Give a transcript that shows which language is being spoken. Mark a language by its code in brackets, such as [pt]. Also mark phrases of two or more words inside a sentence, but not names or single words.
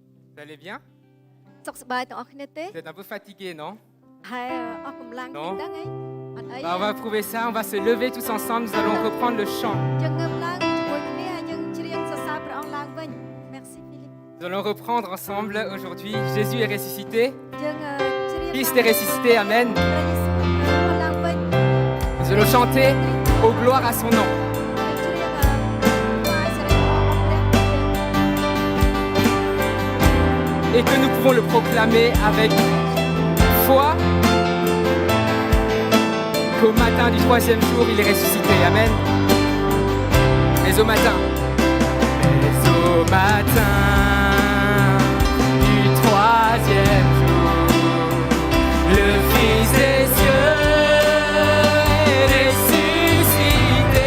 [fr] Vous allez bien? [km] សុខសប្បាយទាំងអស់គ្នាទេ [fr] Vous êtes un peu fatigué, non? [km] ហើយអស់កម្លាំងតិចហ្នឹងអីអត់អី [fr] On va prouver ça, on va se lever tous ensemble, nous allons reprendre le chant. [km] យើងងើបឡើងជាមួយគ្នាហើយយើងច្រៀងសរសើរព្រះអង្គឡើងវិញ Merci Philippe [fr] Nous allons reprendre ensemble aujourd'hui. Jésus est ressuscité. [km] យើងច្រៀង [fr] Christ est ressuscité, Amen. [km] ព្រះយេស៊ូវឡើងវិញ [fr] Nous allons chanter au gloire à son nom. [km] ច្រៀងថ្វាយសិរីអរព្រះ [fr] Et que nous pouvons le proclamer avec foi qu'au matin du 3e jour, il est ressuscité. Amen. Mais au matin du 3e jour, le Fils des cieux est ressuscité.